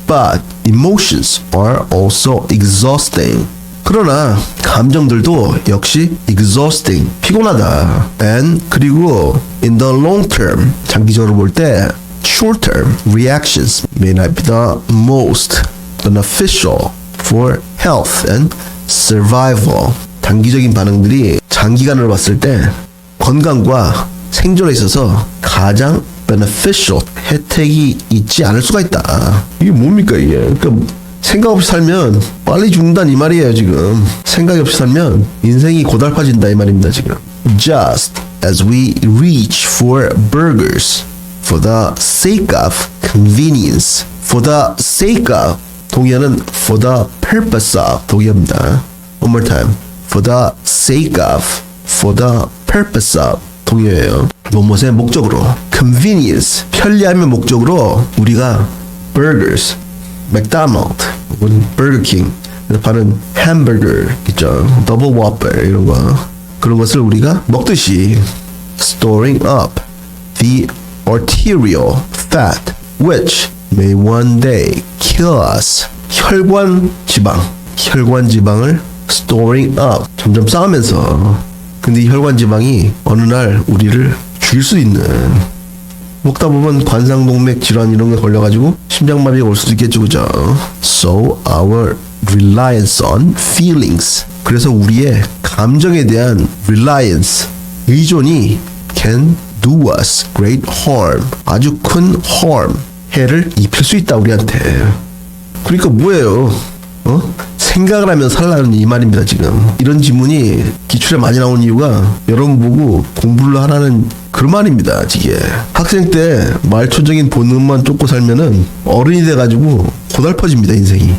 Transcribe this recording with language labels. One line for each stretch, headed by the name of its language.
English: But emotions are also exhausting.
Korean: 그러나 감정들도 역시 exhausting, 피곤하다.
English: And
Korean: 그리고
English: in the long term,
Korean: 장기적으로 볼 때
English: short term reactions may not be the most beneficial for health and survival.
Korean: 단기적인 반응들이 장기간으로 봤을 때 건강과 생존에 있어서 가장 beneficial, 혜택이 있지 않을 수가 있다. 이게 뭡니까 이게? 그러니까 생각 없이 살면 빨리 죽는다는 이 말이에요 지금. 생각이 없이 살면 인생이 고달파진다 이 말입니다 지금.
English: Just as we reach for burgers for the sake of convenience. For the sake of
Korean: 동의어는
English: for the purpose of
Korean: 동의어입니다.
English: One more time. For the sake of, for the purpose of
Korean: 동의어예요. 무엇의 목적으로. Convenience 편리함의 목적으로 우리가 burgers 맥도날드 혹은 버거킹 파는 햄버거 있죠. 더블 워퍼 이런 거 그런 것을 우리가 먹듯이
English: storing up the arterial fat which may one day kill us.
Korean: 혈관 지방을 storing up 점점 쌓으면서 근데 이 혈관 지방이 어느 날 우리를 죽일 수 있는 먹다 보면 관상동맥 질환 이런 게 걸려가지고 심장마비가 올 수도 있겠죠, 그죠?
English: So our reliance on feelings.
Korean: 그래서 우리의 감정에 대한 reliance, 의존이
English: can do us great harm.
Korean: 아주 큰 harm, 해를 입힐 수 있다 우리한테. 그러니까 뭐예요? 생각을 하면 살라는 이 말입니다 지금. 이런 지문이 기출에 많이 나오는 이유가 여러분 보고 공부를 하라는 그런 말입니다. 이게 학생 때 말초적인 본능만 쫓고 살면은 어른이 돼가지고 고달퍼집니다 인생이.